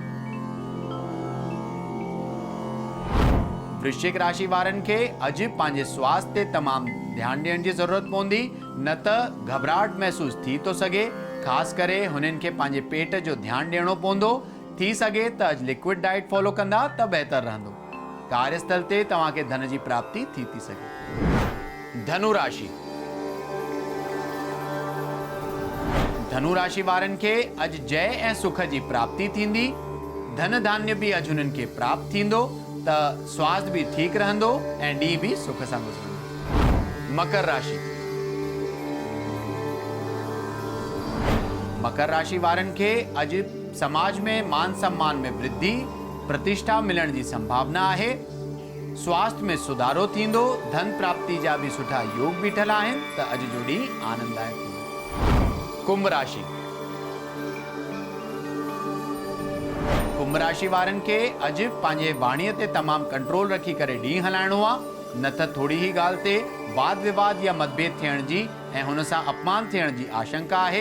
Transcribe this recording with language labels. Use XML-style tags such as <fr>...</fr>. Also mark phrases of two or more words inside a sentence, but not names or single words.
<sd>वृश्चिक राशि वारनि खे अॼु पंहिंजे स्वास्थ्य ते तमामु ध्यानु ॾियण जी ज़रूरत पवंदी, न त घबराहट महसूस थी थो सघे। ख़ासि करे हुननि खे पंहिंजे पेट जो ध्यानु ॾियणो पवंदो। थी सघे त अॼु</sd> <en>liquid diet follow</en> <sd>कंदा त बहितर रहंदो। कार्यस्थल ते तव्हांखे धन जी प्राप्ति थी सघे। धनु राशि। धनु राशि वारनि खे अॼु जय ऐं सुख जी प्राप्ति थींदी। धन धान्य भी अॼु हुननि खे प्राप्त थींदो त स्वास्थ्य भी ठीकु रहंदो ऐं ॾींहुं भी सुख सां गुज़रंदो। मकर राशि। मकर राशि वारनि खे अॼु समाज में मान सम्मान में वृद्धि, प्रतिष्ठा मिलण जी संभावना आहे। स्वास्थ्य में सुधारो थींदो। धन प्राप्ति जा भी सुठा योग बीठल आहिनि त अॼु जो ॾींहुं आनंददायक हूंदो। कुंभ राशि। कुंभ राशि वारनि खे अॼु पंहिंजे वाणीअ ते तमामु कंट्रोल रखी करे ॾींहुं हलाइणो आहे, न त थोरी ही ॻाल्हि ते वाद विवाद या मतभेद थियण जी ऐं हुन सां अपमान थियण जी आशंका आहे।</sd>